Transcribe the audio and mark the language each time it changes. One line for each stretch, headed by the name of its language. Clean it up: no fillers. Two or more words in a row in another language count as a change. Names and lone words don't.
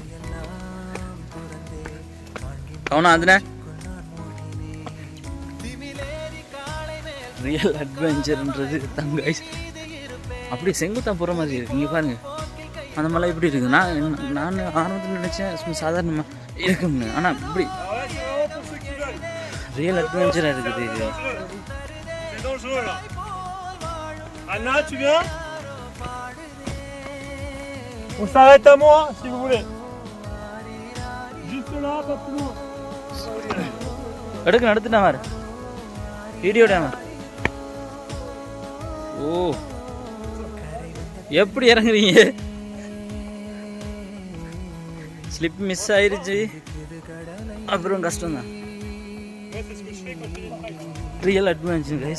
Tamil: கவனம் அதுனே
English: real adventure
Tamil: தங்க அப்படியே செங்குத்தான் போகிற மாதிரி இருக்குது. இங்கே பாருங்க அந்த மலை எப்படி இருக்குது. நான் ஆரம்பத்தில் நினச்சேன் சும்மா சாதாரணமாக இருக்கும்னு. ஆனால் இப்படி
English: real adventure
Tamil: இருக்குது இது.
French: Anna, tu viens? On s'arrête à moi si vous voulez. Juste là, pas plus loin.
Tamil: எடுத்துட்டா மாதிரி வீடியோ டேமர். ஓ எப்படி இறங்குறீங்க?
English: slip miss
Tamil: ஆயிருச்சு. அப்புறம் கஷ்டம் தான்.
English: real adventure guys.